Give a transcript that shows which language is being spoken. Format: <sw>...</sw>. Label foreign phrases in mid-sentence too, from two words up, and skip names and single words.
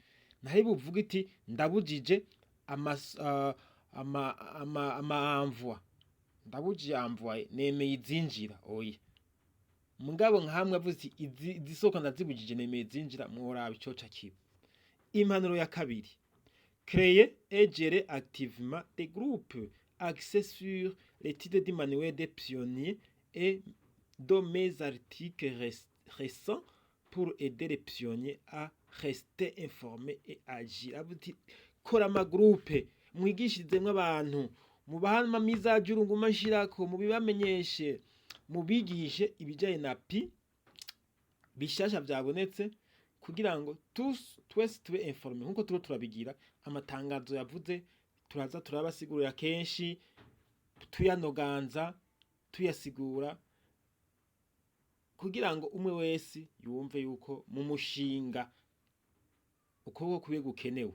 <rn>Ntari buvuga iti ndabujije amamvwa. Ndabujije amvwa nemeye izinjira. Oya. Mugabo nkahamwe avuze izisoko ndazibujije nemeye izinjira, mworaba ico kiba. Impanuro ya kabiri.</rn> <fr>Créer et gérer activement des groupes axés sur l'étude du manuel des pionniers et de mes articles récents pour aider les pionniers à rester informés et agir.</fr> <rn>Abuti kora amagroupe mwigishirizemwo abantu, mubaha amamizaje urunguma nshirako, mubibamenyeshe, mubigishe ibijanye na pi bishasha vyabonetse, kugira ngo twese tube informe. Nkuko turabigira amatangazo yavuze, turaza turabasigurira kenshi, tuyanoganza, tuyasigura, kugira ngo umwe wese yumve yuko mu mushinga ukuboko kubiye gukenewe.</rn>